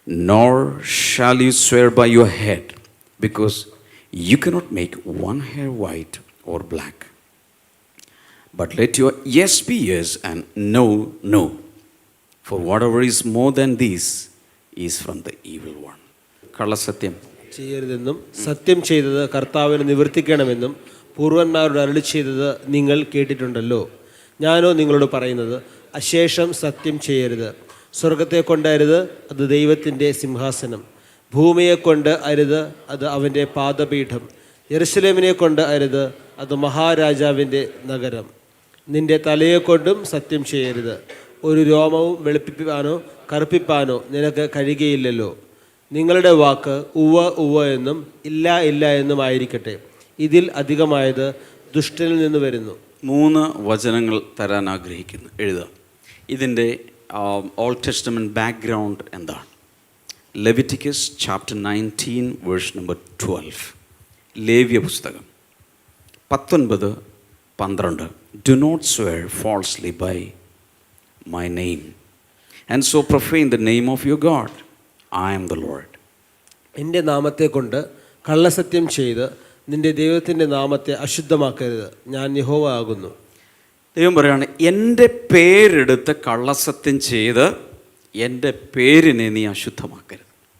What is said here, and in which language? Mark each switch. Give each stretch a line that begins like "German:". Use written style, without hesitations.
English: Nor shall you swear by your head, because you cannot make one hair white or black. But let your yes be yes and no, no. For whatever is more than this is from the evil one.
Malayalam: കള്ളസത്യം ചെയ്യരുതെന്നും സത്യം ചെയ്തത് കർത്താവിന് നിവർത്തിക്കണമെന്നും പൂർവന്മാരോട് അരുളി ചെയ്തത് നിങ്ങൾ കേട്ടിട്ടുണ്ടല്ലോ. ഞാനോ നിങ്ങളോട് പറയുന്നത്, അശേഷം സത്യം ചെയ്യരുത്. സ്വർഗത്തെ കൊണ്ടരുത്, അത് ദൈവത്തിൻ്റെ സിംഹാസനം. ഭൂമിയെ കൊണ്ട് അരുത്, അത് അവൻ്റെ പാദപീഠം. യെരുശലേമിനെ കൊണ്ട് അരുത്, അത് മഹാരാജാവിൻ്റെ നഗരം. നിന്റെ തലയെക്കൊണ്ടും സത്യം ചെയ്യരുത്. ഒരു രോമവും വെളുപ്പിപ്പാനോ കറുപ്പിപ്പാനോ നിനക്ക് കഴിയുകയില്ലല്ലോ. നിങ്ങളുടെ വാക്ക് ഉവ്വ ഉവ്വ എന്നും ഇല്ല ഇല്ല എന്നും ആയിരിക്കട്ടെ. ഇതിൽ അധികമായത് ദുഷ്ടനിൽ നിന്ന് വരുന്നു. 3 വചനങ്ങൾ തരാൻ ആഗ്രഹിക്കുന്നു, എഴുതാം. ഇതിൻ്റെ
English: old testament background
Malayalam: എന്താണ്?
English: Leviticus chapter 19 verse number 12.
Malayalam: ലേവ്യ പുസ്തകം 19:12.
English: Do not swear falsely by my name, and so profane the name of your God. I am the Lord.
Malayalam: എൻ്റെ നാമത്തെ കൊണ്ട് കള്ളസത്യം ചെയ്ത് നിന്റെ ദൈവത്തിൻ്റെ നാമത്തെ അശുദ്ധമാക്കരുത്. ഞാൻ യഹോവ ആകുന്നു. ദൈവം പറയുകയാണ്, എൻ്റെ പേരെടുത്ത് കള്ളസത്യം ചെയ്ത് എൻ്റെ പേരിനെ നീ അശുദ്ധമാക്കരുത്.